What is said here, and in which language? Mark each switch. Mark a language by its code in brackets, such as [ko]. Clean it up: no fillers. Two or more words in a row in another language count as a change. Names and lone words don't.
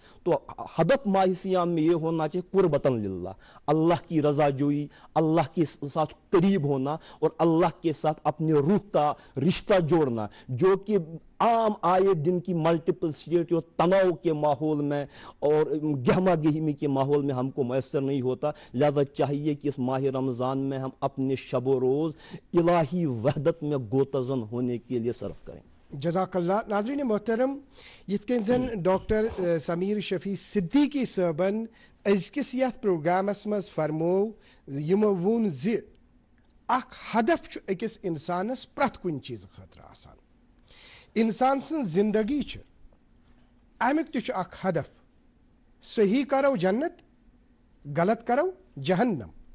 [ur] تو ہدف ماہ سیام میں یہ ہونا چاہیے [ar] قربتاً للہ، [ur] اللہ کی رضا جوئی، اللہ کے ساتھ قریب ہونا اور اللہ کے ساتھ اپنے روح کا رشتہ جوڑنا، جو کہ عام آئے دن کی [en] multiple state [ur] اور تناؤ کے ماحول میں اور گہما گہمی کے ماحول میں ہم کو میسر نہیں ہوتا. لہذا چاہیے کہ اس ماہ رمضان میں ہم اپنے شب و روز الہی وحدت میں گوتزن ہونے کے لیے صرف کریں. [ar] جزاک اللہ. [ur] ناظرین محترم، [ks] یتھ زن ڈاکٹر سمیر شفیع صدیقی صٲبن أزکِس یتھ پروگرامس مز فرمو یمو وون زِ اکھ ہدف چھُ أکِس انسانس پرٛٮ۪تھ کُنہِ چیٖزٕ خٲطرٕ آسان. انسان سٕنٛز زندگی چھِ امیُک تہِ چھُ اکھ ہدف، صحیح کرو جنت، غلط کرو جہنم.